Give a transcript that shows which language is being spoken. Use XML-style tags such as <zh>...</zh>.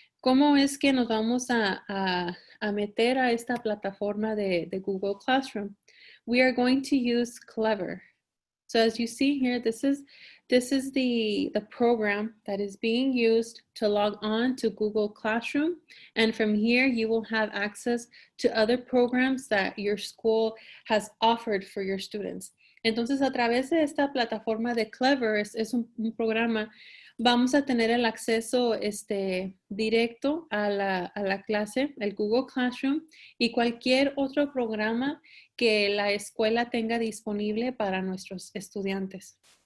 <es>¿Cómo es que nos vamos a meter a esta plataforma de Google Classroom?</es> <en>We are going to use Clever. So as you see here, this is the program that is being used to log on to Google Classroom. And from here, you will have access to other programs that your school has offered for your students.</en> <es>Entonces, a través de esta plataforma de Clever, es un programa, vamos a tener el acceso directo a la clase, el Google Classroom y cualquier otro programa que la escuela tenga disponible para nuestros estudiantes.</es>